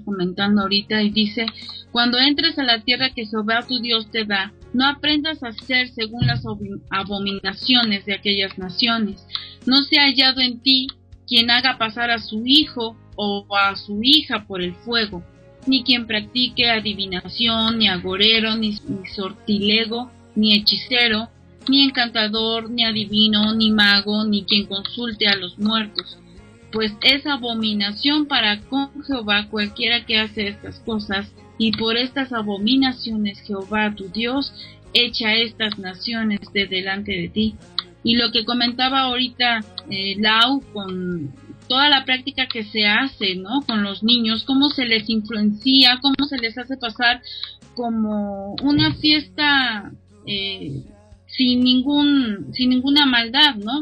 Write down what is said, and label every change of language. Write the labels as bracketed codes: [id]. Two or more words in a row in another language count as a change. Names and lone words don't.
[es] comentando ahorita, y dice: cuando entres a la tierra que Jehová tu Dios te da, no aprendas a hacer según las abominaciones de aquellas naciones, no sea hallado en ti quien haga pasar a su hijo o a su hija por el fuego, ni quien practique adivinación, ni agorero, ni sortilego, ni hechicero, ni encantador, ni adivino, ni mago, ni quien consulte a los muertos, pues es abominación para con Jehová cualquiera que hace estas cosas, y por estas abominaciones Jehová tu Dios echa estas naciones de delante de ti. Y lo que comentaba ahorita Lau, con toda la práctica que se hace, ¿no?, con los niños, cómo se les influencia, cómo se les hace pasar como una fiesta sin ninguna maldad, ¿no?